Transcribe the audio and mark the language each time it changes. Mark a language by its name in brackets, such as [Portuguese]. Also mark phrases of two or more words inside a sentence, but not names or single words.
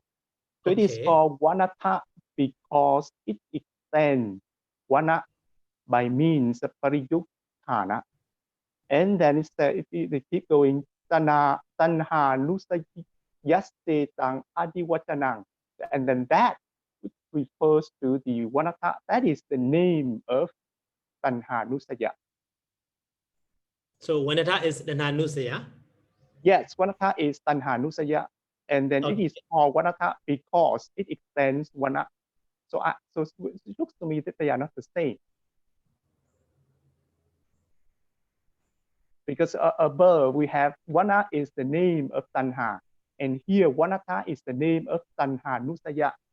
[English] So it is called Wanata because it extends Wana by means of Pariyuttana. And then it said, if they keep going, [Pali] Tanha Nusayaste Tang Adiwachanang. [English] And then that refers to the Wanata. That is the name of [Pali] Tanha Nusaya. [English] So Wanata is Dhananusaya? Yes, Wanata is [Pali] Tanha Nusaya. [English] And then it is called Wanata because it extends Wana. So it looks to me that they are not the same. Because above we have Wana is the name of Tanha. And here Wanata is the name of [Pali] Tanha Nusaya.